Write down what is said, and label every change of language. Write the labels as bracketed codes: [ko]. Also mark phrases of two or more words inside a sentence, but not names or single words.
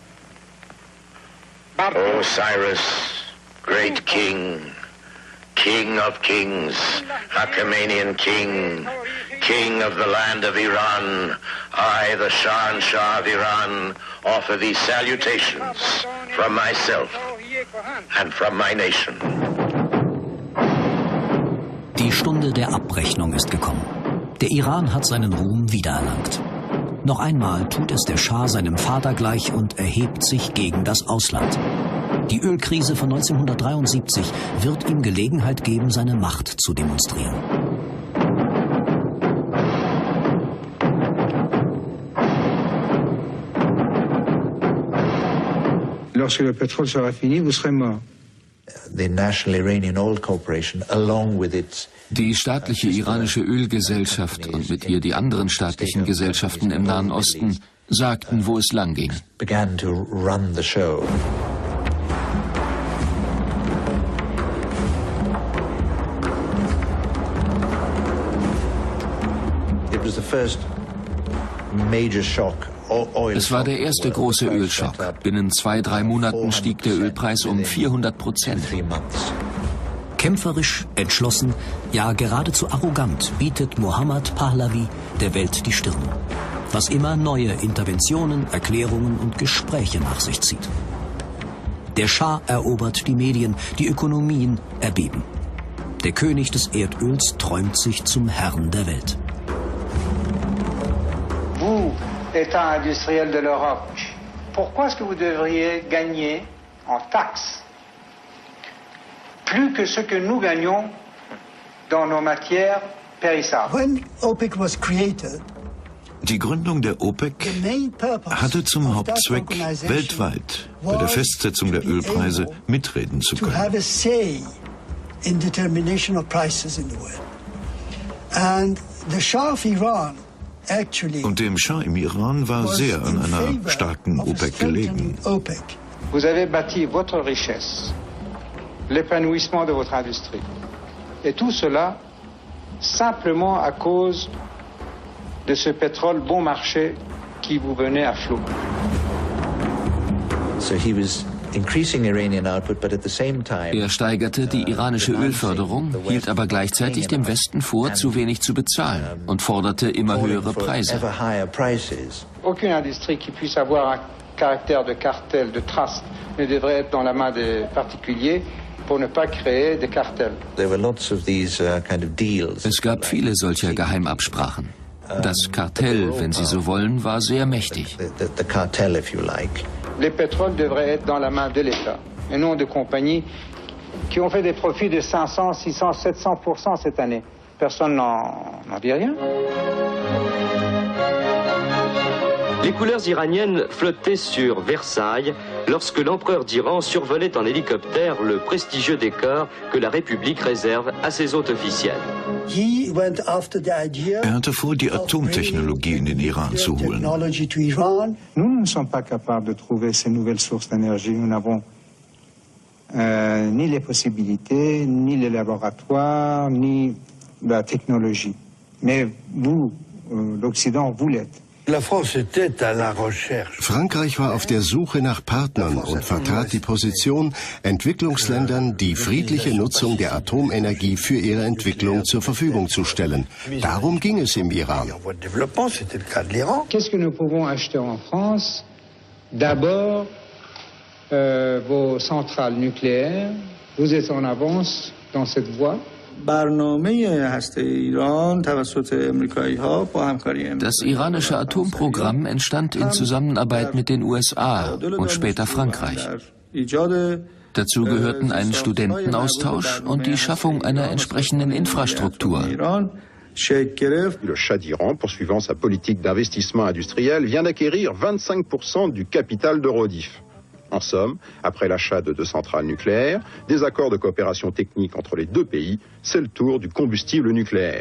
[en] Osiris, great king, king of kings, Achaemenian king, king of the land of Iran, I, the Shahanshah of Iran, offer these salutations from myself and from my nation. [de] Die Stunde der Abrechnung ist gekommen. Der Iran hat seinen Ruhm wiedererlangt. Noch einmal tut es der Schah seinem Vater gleich und erhebt sich gegen das Ausland. Die Ölkrise von 1973 wird ihm Gelegenheit geben, seine Macht zu demonstrieren. [fr] Lorsque le pétrole sera fini, vous serez mort. [en] The National Iranian Oil Corporation, along with its [de] Die staatliche iranische Ölgesellschaft und mit ihr die anderen staatlichen Gesellschaften im Nahen Osten sagten, wo es lang ging. [en] began to run the show. It was the first major shock. [de] Es war der erste große Ölschock. Binnen 2-3 Monaten stieg der Ölpreis um 400%. Kämpferisch, entschlossen, ja geradezu arrogant bietet Mohammad Pahlavi der Welt die Stirn. Was immer neue Interventionen, Erklärungen und Gespräche nach sich zieht. Der Schah erobert die Medien, die Ökonomien erbeben. Der König des Erdöls träumt sich zum Herrn der Welt. [fr] Vous, État industriel de l'Europe, pourquoi est-ce que vous devriez gagner en taxes plus que ce que nous gagnons dans nos matières périssables? [en] When OPEC was created, [de] die Gründung der OPEC hatte zum Hauptzweck, weltweit bei der Festsetzung der Ölpreise mitreden zu können. Und dem Schah im Iran war sehr an einer starken OPEC gelegen. [fr] Vous avez bâti votre richesse, l'épanouissement de votre industrie. Et tout cela simplement à cause de ce pétrole bon marché qui vous venait à flot. [en] So he was increasing Iranian output, but at the same time, [de] er steigerte die iranische Ölförderung, hielt aber gleichzeitig dem Westen vor, zu wenig zu bezahlen und forderte immer höhere Preise. [fr] Aucune industrie qui puisse avoir un caractère de cartel, de trust, ne devrait être dans la main des particuliers pour ne pas créer des cartels. [en] There were lots of these kind of deals. [de] Es gab viele solcher Geheimabsprachen. Das Kartell, wenn Sie so wollen, war sehr mächtig. [en] The cartel, if you like. [fr] Les pétroles devraient être dans la main de l'État et non de compagnies qui ont fait des profits de 500, 600, 700% cette année. Personne n'en dit rien. Les couleurs iraniennes flottaient sur Versailles lorsque l'empereur d'Iran survolait en hélicoptère le prestigieux décor que la République réserve à ses hôtes officiels. [de] hatte vor, die Atomtechnologie in den Iran zu holen. [fr] Nous ne sommes pas capables de trouver ces nouvelles sources d'énergie. Nous n'avons ni les possibilités, ni les laboratoires, ni la technologie. Mais vous, l'Occident, vous l'êtes. [de] Frankreich war auf der Suche nach Partnern und vertrat die Position, Entwicklungsländern die friedliche Nutzung der Atomenergie für ihre Entwicklung zur Verfügung zu stellen. Darum ging es im Iran. [fr] Qu'est-ce que nous pouvons acheter en France? D'abord, vos centrales nucléaires. Vous êtes en avance dans cette voie. [de] Das iranische Atomprogramm entstand in Zusammenarbeit mit den USA und später Frankreich. Dazu gehörten ein Studentenaustausch und die Schaffung einer entsprechenden Infrastruktur. [fr] Le Shah d'Iran, poursuivant sa politique d'investissement industriel, vient d'acquérir 25% du capital d'Eurodif. En somme, après l'achat de 2 centrales nucléaires, des accords de coopération technique entre les 2 pays, c'est le tour du combustible nucléaire.